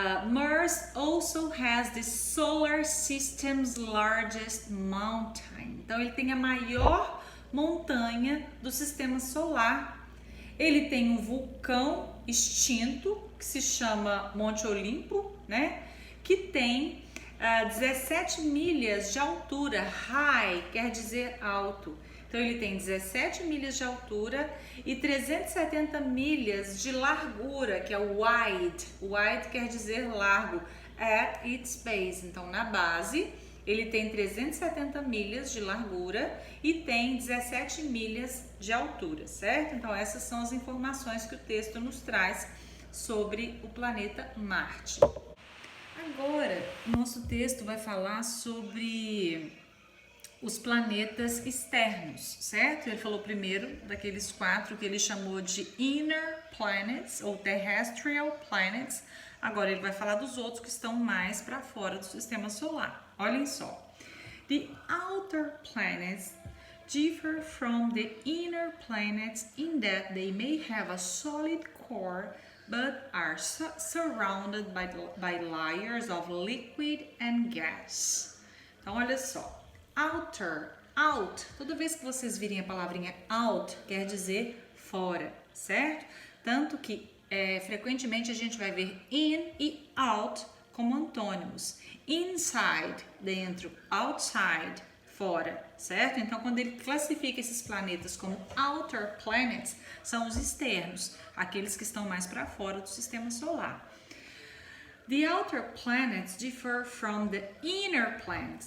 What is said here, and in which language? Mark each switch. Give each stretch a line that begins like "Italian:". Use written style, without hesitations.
English: Mars also has the solar system's largest mountain.
Portuguese: Então ele tem a maior montanha do sistema solar. Ele tem um vulcão extinto que se chama Monte Olimpo, né? Que tem 17 milhas de altura. High quer dizer alto. Então ele tem 17 milhas de altura e 370 milhas de largura, que é o wide. Wide quer dizer largo.
English: At its base.
Portuguese: Então na base ele tem 370 milhas de largura e tem 17 milhas de altura, certo? Então essas são as informações que o texto nos traz sobre o planeta Marte. Agora, nosso texto vai falar sobre os planetas externos, certo? Ele falou primeiro daqueles 4 que ele chamou de inner planets ou terrestrial planets. Agora ele vai falar dos outros que estão mais para fora do sistema solar. Olhem só.
English: The outer planets differ from the inner planets in that they may have a solid core but are surrounded by layers of liquid and gas.
Portuguese: Então olha só. Outer, out, toda vez que vocês virem a palavrinha out, quer dizer fora, certo? Tanto que frequentemente a gente vai ver in e out como antônimos. Inside, dentro, outside, fora, certo? Então, quando ele classifica esses planetas como outer planets, são os externos, aqueles que estão mais para fora do sistema solar.
English: The outer planets differ from the inner planets.